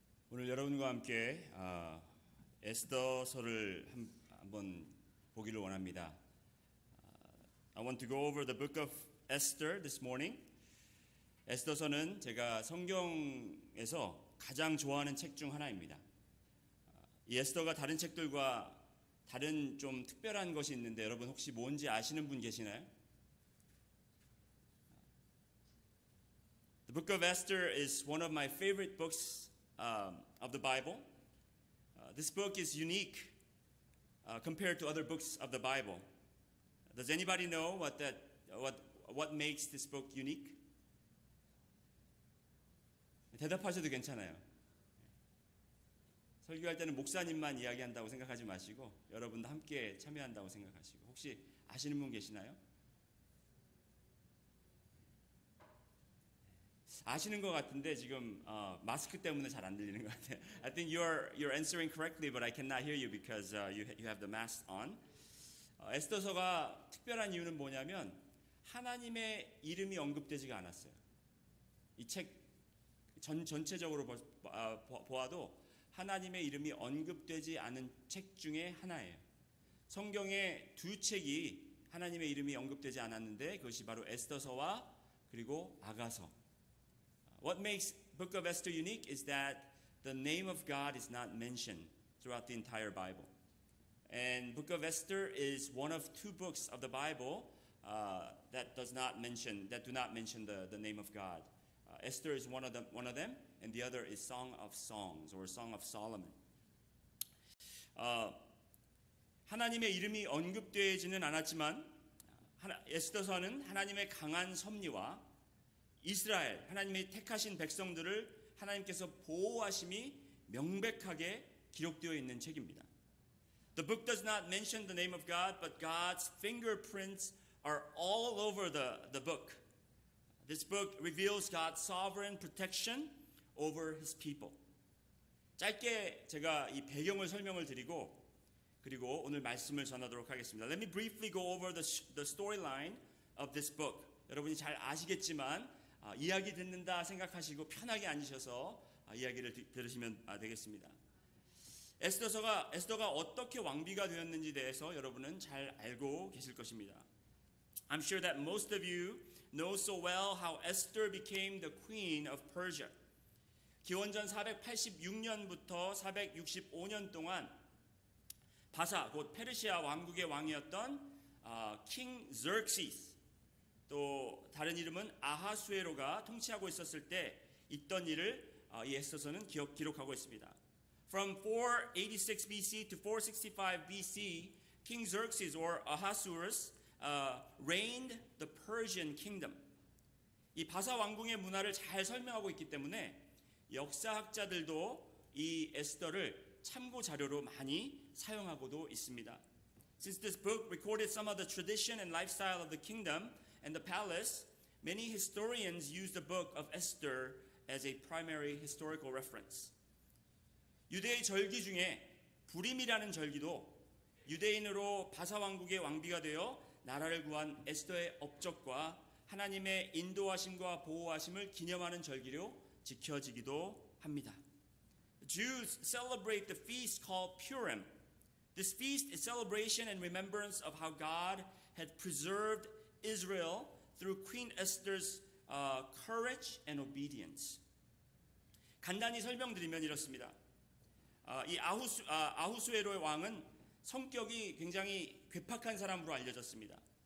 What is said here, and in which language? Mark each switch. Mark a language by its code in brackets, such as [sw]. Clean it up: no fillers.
[ko] 오늘 여러분과 함께 에스더서를 한번 보기를 원합니다. [en] I want to go over the book of Esther this morning. [ko] 에스더서는 제가 성경에서 가장 좋아하는 책 중 하나입니다. 이 에스더가 다른 책들과 다른 좀 특별한 것이 있는데 여러분 혹시 뭔지 아시는 분 계시나요? [en] The book of Esther is one of my favorite books of the Bible. This book is unique compared to other books of the Bible. Does anybody know what makes this book unique? [ko] 대답하셔도 괜찮아요. 설교할 때는 목사님만 이야기한다고 생각하지 마시고 여러분도 함께 참여한다고 생각하시고 혹시 아시는 분 계시나요? 아시는 것 같은데 지금 마스크 때문에 잘 안 들리는 것 같아요. [en] I think you're answering correctly, but I cannot hear you because you have the mask on. [ko] 에스더서가 특별한 이유는 뭐냐면 하나님의 이름이 언급되지가 않았어요. 이 책 전체적으로 보아도 하나님의 이름이 언급되지 않은 책 중에 하나예요. 성경에 두 책이 하나님의 이름이 언급되지 않았는데 그것이 바로 에스더서와 그리고 아가서. [en] What makes Book of Esther unique is that the name of God is not mentioned throughout the entire Bible. And Book of Esther is one of two books of the Bible that do not mention the name of God. Esther is one of them, and the other is Song of Songs or Song of Solomon. [ko] 하나님의 이름이 언급되지는 않았지만 에스더서는 하나님의 강한 섭리와 이스라엘, 하나님의 택하신 백성들을 하나님께서 보호하심이 명백하게 기록되어 있는 책입니다. [en] The book does not mention the name of God, but God's fingerprints are all over the book. This book reveals God's sovereign protection over His people. [ko] 짧게 제가 이 배경을 설명을 드리고 그리고 오늘 말씀을 전하도록 하겠습니다. [en] Let me briefly go over the storyline of this book. [ko] 여러분이 잘 아시겠지만 이야기 듣는다 생각하시고 편하게 앉으셔서 이야기를 들으시면 되겠습니다. 에스더가 어떻게 왕비가 되었는지 대해서 여러분은 잘 알고 계실 것입니다. [en] I'm sure that most of you know so well how Esther became the queen of Persia. [ko] 기원전 486년부터 465년 동안 바사 곧 페르시아 왕국의 왕이었던 king Xerxes 또 다른 이름은 아하수에로가 통치하고 있었을 때 있던 일을 이 에스더서는 기록하고 있습니다. [en] From 486 BC to 465 BC, King Xerxes or Ahasuerus reigned the Persian kingdom. [ko] 이 바사 왕궁의 문화를 잘 설명하고 있기 때문에 역사학자들도 이 에스더를 참고 자료로 많이 사용하고도 있습니다. [en] Since this book recorded some of the tradition and lifestyle of the kingdom and the palace, many historians use the book of Esther as a primary historical reference. [ko] 유대의 절기 중에 부림이라는 절기도 유대인으로 바사 왕국의 왕비가 되어 나라를 구한 에스더의 업적과 하나님의 인도하심과 보호하심을 기념하는 절기로 지켜지기도 합니다. [en] Jews celebrate the feast called Purim. This feast is celebration and remembrance of how God had preserved Israel through Queen Esther's courage and obedience. [ko] 간단히 설명드리면 이렇습니다. 이 아후수에로의 왕은 성격이 굉장히 괴팍한 사람으로 알려졌습니다.